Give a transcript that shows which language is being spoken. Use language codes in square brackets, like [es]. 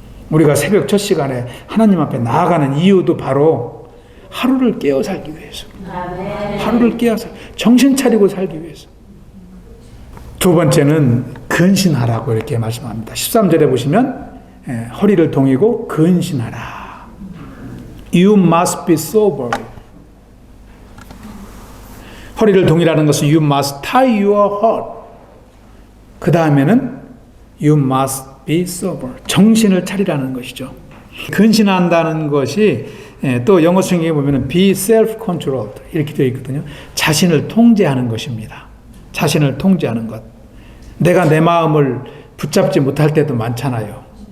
[ko] 우리가 새벽 첫 시간에 하나님 앞에 나아가는 이유도 바로 하루를 깨어 살기 위해서. 하루를 깨어서 정신 차리고 살기 위해서. 두 번째는 근신하라고 이렇게 말씀합니다. 13절에 보시면 허리를 동이고 근신하라. [en] You must be sober. [ko] 허리를 동이라는 것은 [en] you must tie your heart. [ko] 그 다음에는 [en] you must be sober. [ko] 정신을 차리라는 것이죠. 근신한다는 것이 또 영어 성경에 보면 [en] be self-controlled [ko] 이렇게 되어 있거든요. 자신을 통제하는 것입니다. 자신을 통제하는 것. 내가 내 마음을 붙잡지 못할 때도 많잖아요.